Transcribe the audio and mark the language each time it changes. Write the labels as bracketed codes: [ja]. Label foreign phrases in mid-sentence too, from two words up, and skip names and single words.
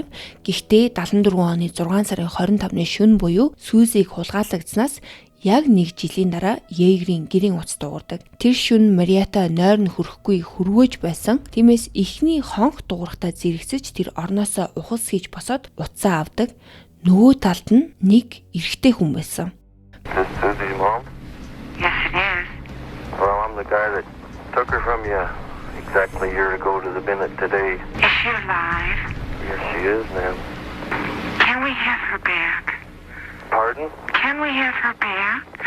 [mn] Гэхдээ 74 оны 6 сарын 25-ны шөнө буюу Сьюзиг хулгайлагдсанаас яг 1 жилийн дараа Йегерийн гэрийн утас дуурдаг. Тэр шөнө Мариата нойр нь хүрэхгүй хөрвөөж байсан. Тиймээс эхний хонх дуурахтаа зэрэгцэж тэр орноосоо ухалс хийж босоод утсаа авдаг. Нөгөө талд нь нэг эрэгтэй хүн байсан. [en] Susie's mom? Yes, it is. Well, I'm the guy that took her from you exactly a year ago to the Bennett today. Is she alive? Yes, she is, ma'am. Can we have her back? Pardon? Can we have her back?